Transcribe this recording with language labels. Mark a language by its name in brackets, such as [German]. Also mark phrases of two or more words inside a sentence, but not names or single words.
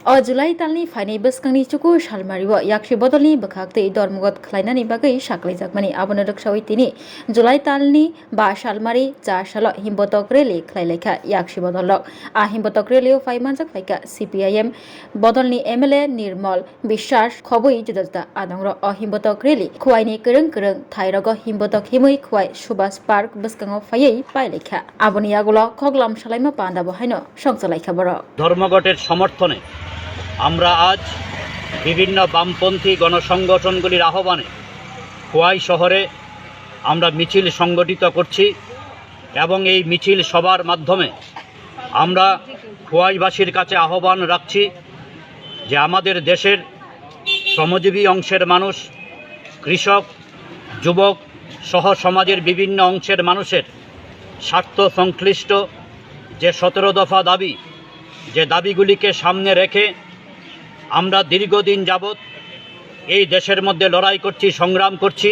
[Kok Borok] O July talni faini beskangni cuku salmariwa yakshi bodolni bakhakte dormugot khlainani bagai saklaijak abona roksawi tini July talni ba salmari ja salo himbotok rally khlailekha yakshi bodolok a himbotok rally faimanjak faika CPIM bodolni MLA Nirmal Bishwas khoboi juda adangro o himbotok rally khwaini kereng thairogo himbotok himui khwai Subhas Park beskango fayei pailekha aboni agulo khoglam salaima panda bohaino songchalai boro [Bangla] ধর্মঘটের সমর্থনে আমরা আজ বিভিন্ন বামপন্থী গণসংগঠনগুলির আহ্বানে খোয়াই শহরে আমরা মিছিল সংগঠিত করছি এবং এই মিছিল সভার মাধ্যমে আমরা খোয়াইবাসীর কাছে আহ্বান রাখছি যে আমাদের দেশের শ্রমজীবী অংশের মানুষ, কৃষক, যুবক সহ সমাজের বিভিন্ন অংশের মানুষের স্বার্থ সংশ্লিষ্ট যে 17 দফা দাবি, যে দাবিগুলিকে সামনে রেখে আমরা দীর্ঘদিন যাবৎ এই দেশের মধ্যে লড়াই করছি, সংগ্রাম করছি।